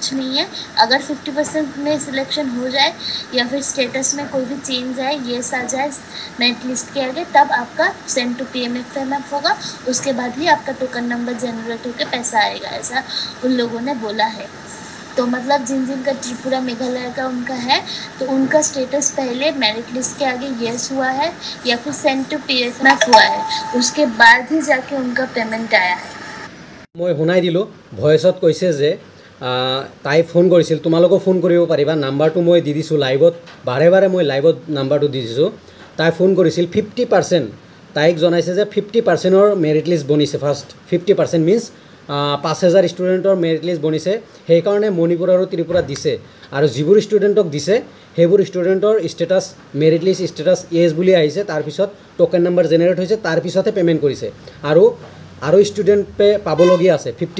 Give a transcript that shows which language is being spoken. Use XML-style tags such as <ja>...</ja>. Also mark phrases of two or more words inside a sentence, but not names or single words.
<hi>नहीं है अगर 50% में सिलेक्शन हो जाए या फिर स्टेटस में कोई भी चेंज आए ये आ जाए मेरिट लिस्ट के आगे तब आपका सेंड टू PMF होगा उसके बाद ही आपका टोकन नंबर जनरेट होकर पैसा आएगा ऐसा उन लोगों ने बोला है तो मतलब जिन जिन का त्रिपुरा मेघालय का उनका है तो उनका स्टेटस पहले मेरिट लिस्ट के आगे येस हुआ है या फिर सेंड टू PMF हुआ है उसके बाद ही जाके उनका पेमेंट आया है</hi> <as>মই শুনাই দিলোঁ ভয়েসত কৈছে যে তাই ফোন কৰিছিল তোমালোকো ফোন কৰিব পাৰিবা নাম্বাৰটো মই দি দিছোঁ লাইভত বাৰে বাৰে মই লাইভত নাম্বাৰটো দি দিছোঁ তাই ফোন কৰিছিল 50% তাইক জনাইছে যে 50%ৰ মেৰিট লিষ্ট বনিছে ফাৰ্ষ্ট 50% মিন্স 5000 ষ্টুডেণ্টৰ মেৰিট লিষ্ট বনিছে সেইকাৰণে মণিপুৰ আৰু ত্ৰিপুৰা দিছে আৰু যিবোৰ ষ্টুডেণ্টক দিছে সেইবোৰ ষ্টুডেণ্টৰ ষ্টেটাছ মেৰিট লিষ্ট ষ্টেটাছ এজ বুলি আহিছে তাৰপিছত টোকেন নম্বৰ জেনেৰেট হৈছে তাৰপিছতহে পে'মেণ্ট কৰিছে আৰু ষ্টুডেণ্টে পাবলগীয়া আছে</as>